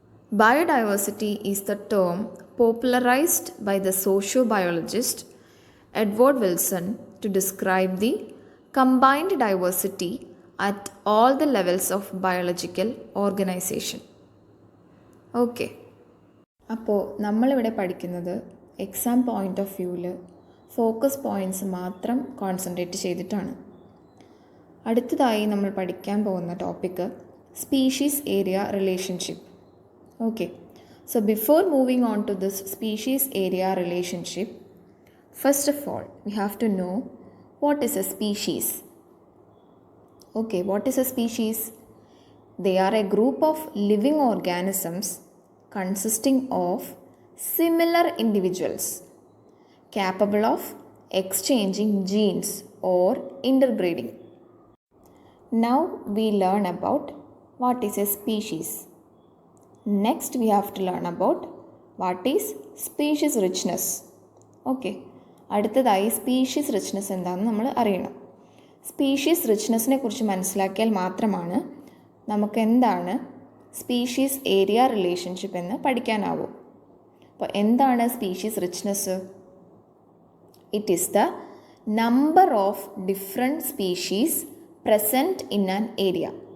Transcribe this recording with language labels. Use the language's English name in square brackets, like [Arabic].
[English] Biodiversity is the term popularized by the sociobiologist Edward Wilson to describe the combined diversity at all the levels of biological organization. Okay. [Malayalam] അപ്പോൾ നമ്മളിവിടെ പഠിക്കുന്നത് exam point of വ്യൂവിൽ focus points മാത്രം concentrate ചെയ്തിട്ടാണ്. അടുത്തതായി നമ്മൾ പഠിക്കാൻ പോകുന്ന topic species area relationship. [English] Okay, so before moving on to this species area relationship, first of all, we have to know what is a species. Okay, what is a species? They are a group of living organisms consisting of similar individuals capable of exchanging genes or interbreeding. Now we learn about what is a species. Next we have to learn about what is species richness. [Malayalam] Okay, അടുത്തതായി species richness എന്താണെന്ന് നമ്മൾ അറിയണം. Species റിച്ച്നെസ്സിനെ കുറിച്ച് മനസ്സിലാക്കിയാൽ മാത്രമാണ് നമുക്ക് എന്താണ് species area relationship എന്ന് പഠിക്കാനാവൂ. അപ്പോൾ എന്താണ് species richness? [English] It is the number of different species present in an area.